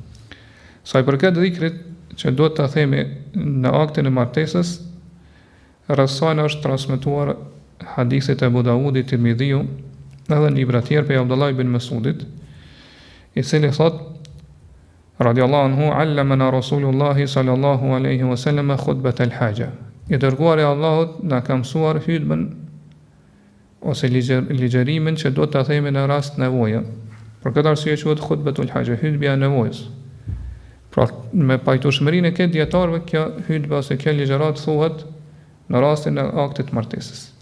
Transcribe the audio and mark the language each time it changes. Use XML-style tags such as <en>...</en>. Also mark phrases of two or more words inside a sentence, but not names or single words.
<sq>Sa i përket dhikrit që duhet ta themi në aktin e martesës, rreth është transmetuar hadithet e Abu Dawudit, Tirmidhiu, edhe në libra të tjerë prej Abdullah ibn Mas'udit, i cili thotë</sq> <ar>رضي الله عنه, علمنا رسول الله صلى الله عليه وسلم خطبة الحاجة.</ar> <sq>I dërguari i Allahut na ka mësuar hutbën ose ligjërimin që do ta themi në rast nevoje. Për këtë arsye quhet</sq> <ar>خطبة الحاجة,</ar> <sq>hutbja e nevojës. Pra me pajtueshmërinë e këtë dietarëve kjo hutbë ose kjo ligjërat thuhet në rastin e aktit martesës.</sq>